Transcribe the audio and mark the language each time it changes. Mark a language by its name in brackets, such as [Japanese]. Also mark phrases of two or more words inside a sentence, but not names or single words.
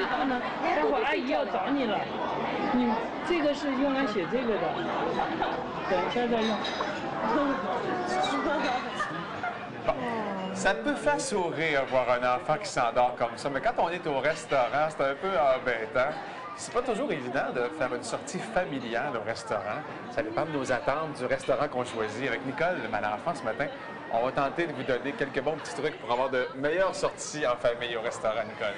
[Chinese] 呢，待会儿阿姨要找你了。你这个是用来写这个的，等一下再用。 [French] Ça peut faire sourire voir un enfant qui s'endort comme ça, mais quand on est au restaurant, c'est un peu embêtant. C'est pas toujours évident de faire une sortie familiale au restaurant. Ça dépend de nos attentes du restaurant qu'on choisit. Avec Nicole, ma enfant, ce matin, on va tenter de vous donner quelques bons petits trucs pour avoir de meilleures sorties en famille au restaurant, Nicole.